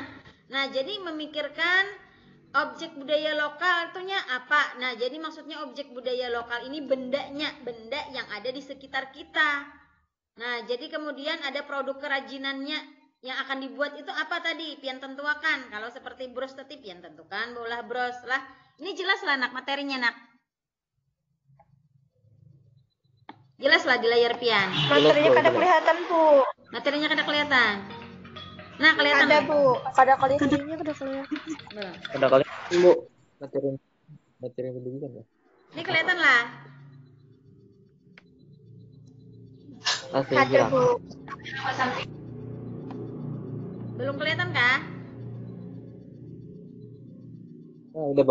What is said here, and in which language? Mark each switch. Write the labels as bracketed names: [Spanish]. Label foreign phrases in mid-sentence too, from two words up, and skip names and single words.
[Indonesian] Nah, jadi memikirkan objek budaya lokal itunya apa? Nah, jadi maksudnya objek budaya lokal ini bendanya, benda yang ada di sekitar kita. Nah, jadi kemudian ada produk kerajinannya yang akan dibuat itu apa tadi? [Banjar] Pian tentukan. Kalau seperti bros tadi pian tentukan bola bros lah. Ini jelas lah nak materinya nak. Jelas lah di layar pian. Materinya kada kelihatan, Bu. Materinya kada kelihatan. [Indonesian] Nah, kelihatan. [Banjar] Ada, Bu. Kada kelihatan. Kada kelihatan. [Indonesian] Belum. Ada kali, Bu. Materi pendidikan ya. Ini kelihatan lah. Ada, Bu. [Banjar] Belum kelihatan kah? [Indonesian] Oh, udah, Bu.